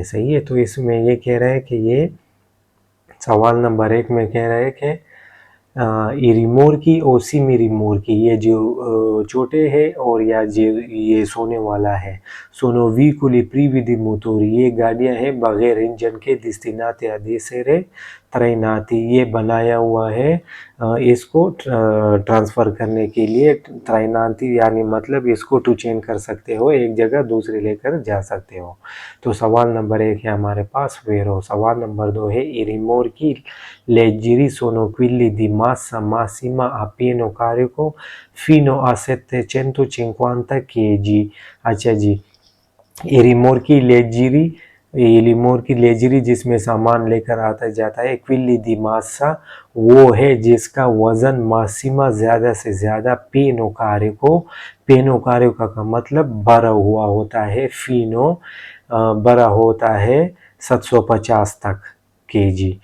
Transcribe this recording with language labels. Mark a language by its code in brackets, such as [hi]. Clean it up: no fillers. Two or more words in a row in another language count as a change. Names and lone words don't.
[hi] सही है। तो इसमें ये कह रहा है कि ये सवाल नंबर 1 में कह रहा है कि [it] i rimorchi [hi] और [it] semi rimorchi [hi] ये जो छोटे है और या जो ये सोने वाला है, [it] sono veicoli privi di motori [hi] ये गाड़ियां हैं बगैर इंजन के, [it] destinate ad essere trainati [hi] ये बनाया हुआ है इसको ट्रांसफ़र करने के लिए। trainati यानी मतलब इसको [en] tow chain [hi] कर सकते हो, एक जगह दूसरी लेकर जा सकते हो। तो सवाल नंबर 1 है हमारे पास वेरो। सवाल नंबर 2 है [it] i rimorchi leggeri sono quelli di massa massima a pieno carico fino a 750 kg। [hi] अच्छा जी, ये [it] rimorchi leggeri [hi] जिसमें सामान लेकर आता जाता है। [it] quelli di massa [hi] वो है जिसका वजन मासिमा ज़्यादा से ज़्यादा [it] pieno carico [hi] का मतलब भरा हुआ होता है, फीनो बड़ा होता है 750 तक केजी।